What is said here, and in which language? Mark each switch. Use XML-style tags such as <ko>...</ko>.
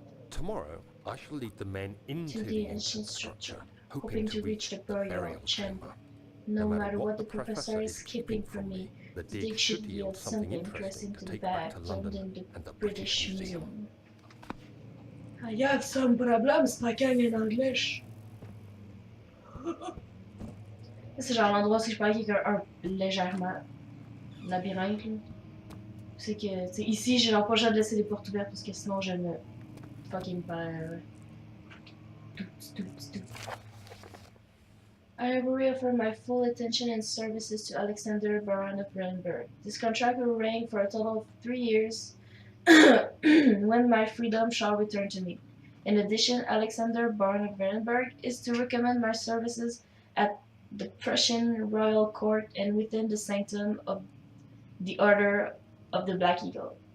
<en>Tomorrow, I shall lead the men into the ancient structure, hoping to reach the burial chamber. No matter what the professor is keeping from me, the dig should yield something interesting to the bag filmed in the British Museum. I have some problems speaking in English.</en> <fr>C'est genre l'endroit où je parlais qui est un légèrement labyrinthe. C'est que, t'sais, ici, j'ai genre pas le choix de laisser les portes ouvertes parce que sinon je me fucking perds.</fr> <en>I have reaffirmed my full attention and services to Alexander Baron of Renberg. This contract will reign for a total of 3 years when my freedom shall return to me. In addition, Alexander Baron of Renberg is to recommend my services at the Prussian Royal Court and within the sanctum of the Order of the Black Eagle.</en>